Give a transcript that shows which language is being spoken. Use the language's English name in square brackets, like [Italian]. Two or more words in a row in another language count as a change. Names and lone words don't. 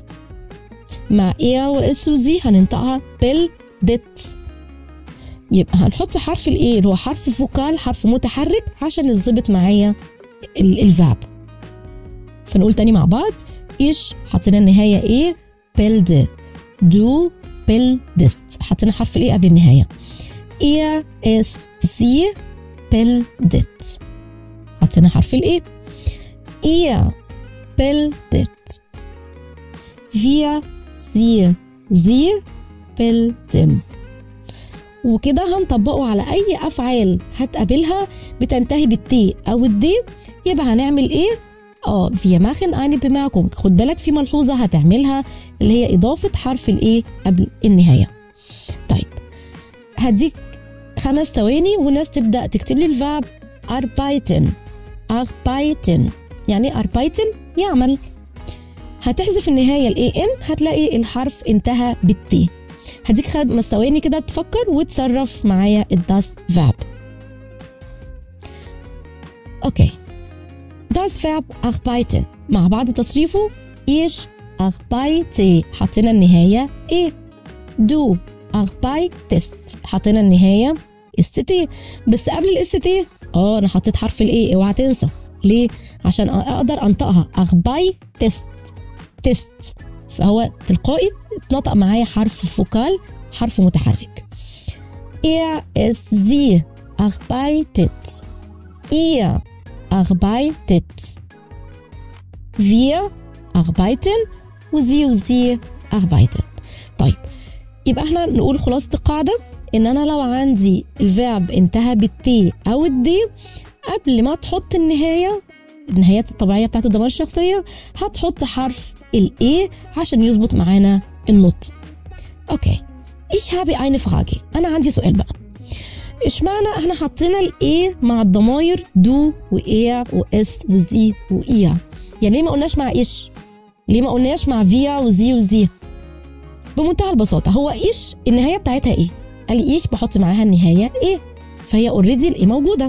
[Arabic] مع اير واس وزي هننطقها bildest. يبقى هنحط حرف الاي اللي هو حرف فوكال، حرف متحرك عشان يظبط معايا الفعل. فنقول تاني مع بعض. إيش حطينا النهاية إيه؟ bilde. [German] du bildest [Arabic] حطينا حرف الإيه قبل النهاية. [German] ihr es sie bildet [Arabic] حطينا حرف الإيه. [German] ihr bildet wir sie bilden. [Arabic] وكده هنطبقه على أي أفعال هتقابلها بتنتهي بالتي أو الدي. يبقى هنعمل إيه؟ [German] wir machen eine Bemerkung. [Arabic] خد بالك في ملحوظة هتعملها اللي هي إضافة حرف الإيه قبل النهاية. طيب هديك 5 ثواني والناس تبدأ تكتب لي الفعل arbeiten. arbeiten يعني arbeiten يعمل. هتحذف النهاية الإن هتلاقي الحرف انتهى بالتي. هديك 5 ثواني كده تفكر وتصرف معايا [German] das Verb. [Arabic] أوكي، [German] das Verb arbeiten [Arabic] مع بعض تصريفه [German] ich arbeite [Arabic] حطينا النهاية إيه. [German] du arbeitest [Arabic] حطينا النهاية st. بس قبل st أنا حطيت حرف الإيه، اوعى تنسى. ليه؟ عشان أقدر أنطقها arbeitest تست، فهو تلقائي اتنطق معايا حرف فوكال، حرف متحرك. [German] es sie arbeitet Ihr arbeitet. Wir arbeiten وزي arbeiten. [Arabic] طيب يبقى احنا نقول خلاصة القاعدة ان انا لو عندي الفيرب انتهى بالتي او الدي قبل ما تحط النهايات الطبيعية بتاعت الضمائر الشخصية هتحط حرف الاي عشان يظبط معانا النطق. [German] اوكي ich habe eine Frage. [Arabic] انا عندي سؤال بقى، اشمعنى احنا حطينا الاي مع الضمائر دو واير واس وزي واير؟ يعني ليه ما قلناش مع ايش؟ ليه ما قلناش مع فيا وزي؟ بمنتهى البساطة، هو ايش النهاية بتاعتها ايه؟ قال لي ايش بحط معاها النهاية ايه؟ فهي اوريدي الايه موجودة.